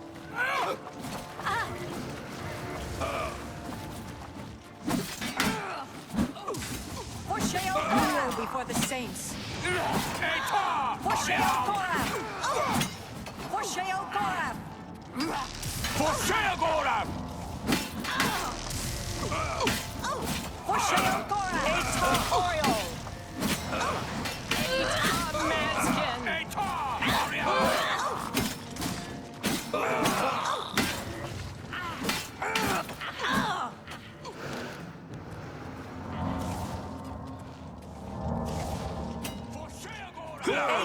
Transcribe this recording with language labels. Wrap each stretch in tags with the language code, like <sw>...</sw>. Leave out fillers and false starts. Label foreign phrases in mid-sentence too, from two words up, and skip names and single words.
<en>For Sheogorath before the saints. Eta! For Sheogorath. For Sheogorath. For Sheagora! For Sheogorath. Eta Oriol. Maskin! Eta! Ariel! For Sheagora!</en>